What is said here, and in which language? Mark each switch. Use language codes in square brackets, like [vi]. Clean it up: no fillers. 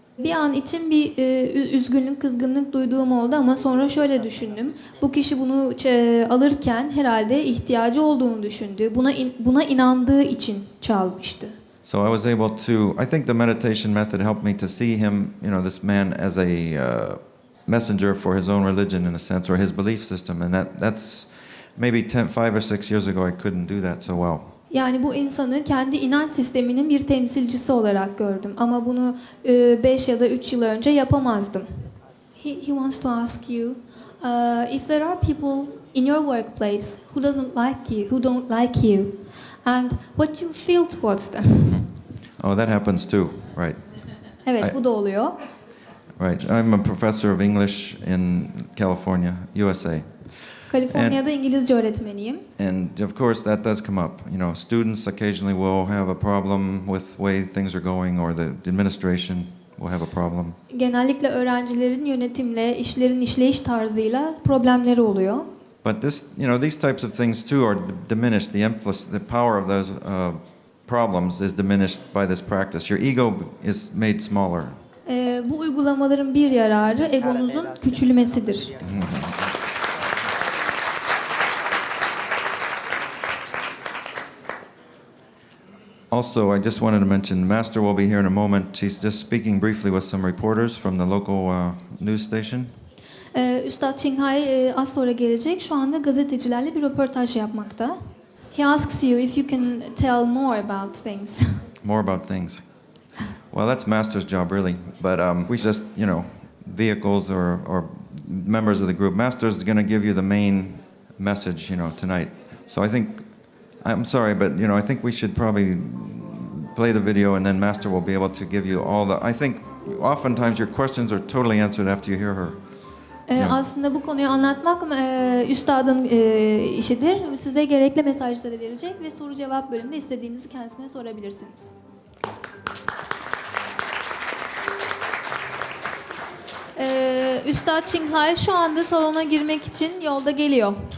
[tr] Bir an için bir üzgünlük, kızgınlık duyduğum oldu ama sonra şöyle düşündüm. Bu kişi bunu alırken herhalde ihtiyacı olduğunu düşündü. Buna inandığı için çalmıştı. [en] So I was able to, I think the meditation method helped me to see him, this man as a messenger for his own religion in a sense, or his belief system, and that's maybe 5 or 6 years ago I couldn't do that so well. [tr] Yani bu insanı kendi inanç sisteminin bir temsilcisi olarak gördüm. Ama bunu 5 ya da 3 yıl önce yapamazdım. [en] He wants to ask you, if there are people in your workplace who doesn't like you, who don't like you, and what you feel towards them. Oh, that happens too, right? [tr] Evet, bu da oluyor. [en] Right. I'm a professor of English in California, USA. [tr] Kaliforniya'da İngilizce öğretmeniyim. [en] And of course that does come up. Students occasionally will have a problem with the way things are going, or the administration will have a problem. [tr] Genellikle öğrencilerin yönetimle, işlerin işleyiş tarzıyla problemleri oluyor. [en] But these types of things too are diminished. The power of those problems is diminished by this practice. Your ego is made smaller. [tr] Bu uygulamaların bir yararı egonuzun küçülmesidir. [en] Also, I just wanted to mention, Master will be here in a moment. She's just speaking briefly with some reporters from the local news station. [tr] Üstad Çinghai az sonra gelecek. Şu anda gazetecilerle bir röportaj yapmakta. [en] He asks you if you can tell more about things. More about things. Well, that's Master's job, really. But we just, vehicles or members of the group. Master's going to give you the main message, tonight. So I'm sorry, but I think we should probably play the video, and then Master will be able to give you I think oftentimes your questions are totally answered after you hear her. [tr] Aslında bu konuyu anlatmak üstadın işidir. Size gerekli mesajları verecek ve soru cevap bölümünde istediğinizi kendisine sorabilirsiniz. Üstad Çinghai şu anda salona girmek için yolda geliyor.